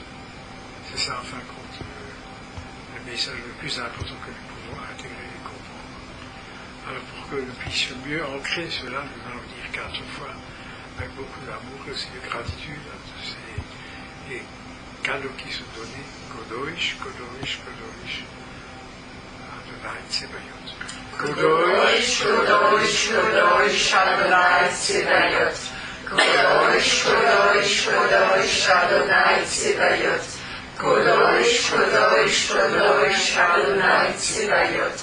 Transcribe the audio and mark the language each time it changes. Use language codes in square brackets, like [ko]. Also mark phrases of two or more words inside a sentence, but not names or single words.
[fr] C'est ça, en fin de compte, le message le plus important que nous pouvons intégrer et comprendre. Alors, pour que nous puissions mieux ancrer cela, nous allons dire 4 fois, avec beaucoup d'amour et aussi de gratitude à tous ces cadeaux qui sont donnés. [he] קדוש, קדוש, קדוש, ה' צבאות. קדוש, קדוש, קדוש, ה' צבאות. קדוש, קדוש, קדוש, ה' צבאות. קדוש, קדוש, קדוש, ה' צבאות.